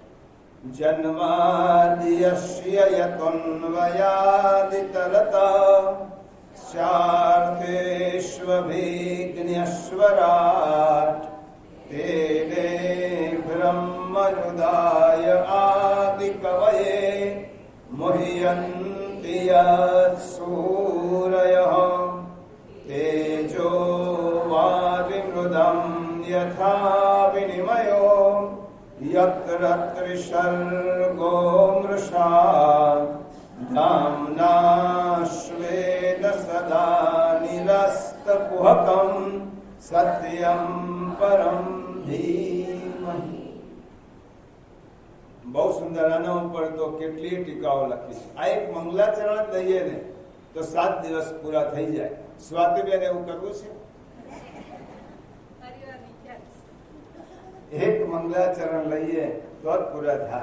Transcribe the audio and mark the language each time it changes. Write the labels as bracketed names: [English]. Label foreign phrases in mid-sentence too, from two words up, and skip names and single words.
[Sanskrit] જન્માદ્યસ્ય યતોન્વયાદિતરતા સ્યાર્થેષ્વભિઘ્નસ્વરાટ તેને બ્રહ્મરુદાય આદિકવયે મુહ્યન્તિ યત્સૂરયઃ તેજો વારિમૃદં યથા વિનિમયો यत्र त्रिसर्गो मृषा धाम्ना स्वेन सदा निरस्तकुहकं सत्यं परं धीमहि. [Gujarati] બહુ સુંદર. આના ઉપર તો કેટલી ટીકાઓ લખી છે. આ એક મંગલાચરણ લઈએ ને તો 7 દિવસ પૂરા થઈ જાય. સ્વાતિબેન એવું કરવું છે? એક મંગલાચરણ લઈએ તો જ પૂરા થાય.